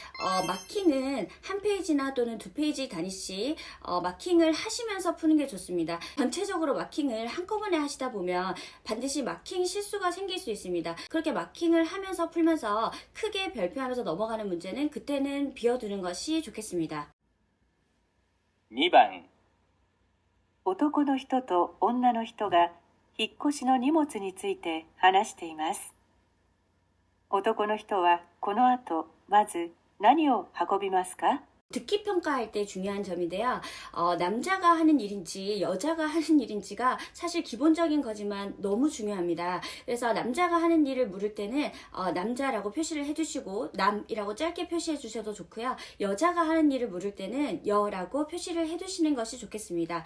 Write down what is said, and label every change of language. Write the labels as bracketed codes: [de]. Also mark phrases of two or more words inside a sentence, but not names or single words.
[ko] 마킹은 한 페이지나 또는 2페이지 단위씩 마킹을 하시면서 푸는 게 좋습니다. 전체적으로 마킹을 한꺼번에 하시다 보면 반드시 마킹 실수가 생길 수 있습니다. 그렇게 마킹을 하면서 풀면서 크게 별표하면서 넘어가는 문제는 그때는 비워두는 것이 좋겠습니다. [ja] 2番男の人と女の人が引っ越しの荷物について話しています。男の人はこの後まず何を運びますか？ [ko] 듣기 평가할 때 중요한 점인데요. 남자가 하는 일인지 여자가 하는 일인지가 사실 기본적인 거지만 너무 중요합니다. 그래서 남자가 하는 일을 물을 때는 남자라고 표시를 해주시고 남이라고 짧게 표시해 주셔도 좋고요. 여자가 하는 일을 물을 때는 여라고 표시를 해두시는 것이 좋겠습니다.